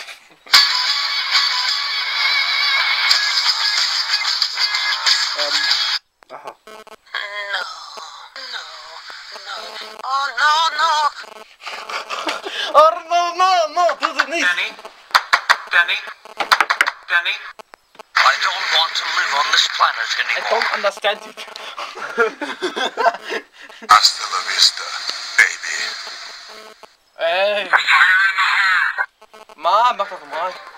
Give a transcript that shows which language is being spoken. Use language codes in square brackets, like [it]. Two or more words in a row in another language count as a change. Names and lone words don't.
[en] Aha. Oh no, no! [de] Oh, no, tu es nicht. [en] Danny? I don't want to live on this planet I anymore. don't understand it. [es] Hasta la vista, baby. [de] Ey. Mann, mach doch mal.